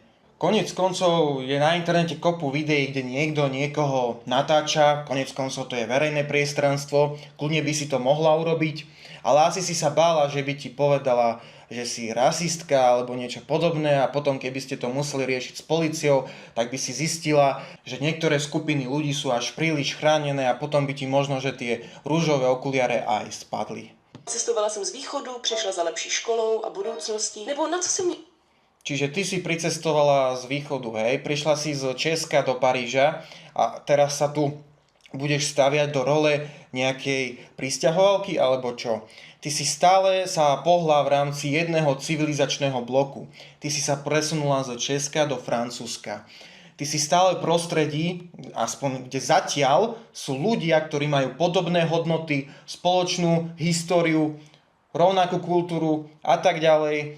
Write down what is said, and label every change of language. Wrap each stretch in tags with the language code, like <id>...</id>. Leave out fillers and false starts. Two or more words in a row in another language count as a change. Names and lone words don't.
<sk>Koniec koncov je na internete kopu videí, kde niekto niekoho natáča, koniec koncov to je verejné priestranstvo, kľudne by si to mohla urobiť, ale asi si sa bála, že by ti povedala, že si rasistka alebo niečo podobné a potom keby ste to museli riešiť s políciou, tak by si zistila, že niektoré skupiny ľudí sú až príliš chránené a potom by ti možno, že tie rúžové okuliare aj spadli.</sk> <cs>Cestovala jsem z východu, přišla za lepší školou a budoucností, nebo na co si mě...</cs> <sk>Čiže ty si pricestovala z východu, hej? Prišla si z Česka do Paríža a teraz sa tu budeš staviať do role nejakej prisťahovalky alebo čo? Ty si stále sa pohla v rámci jedného civilizačného bloku. Ty si sa presunula z Česka do Francúzska. Ty si stále v prostredí, aspoň kde zatiaľ, sú ľudia, ktorí majú podobné hodnoty, spoločnú históriu, rovnakú kultúru a tak ďalej.</sk>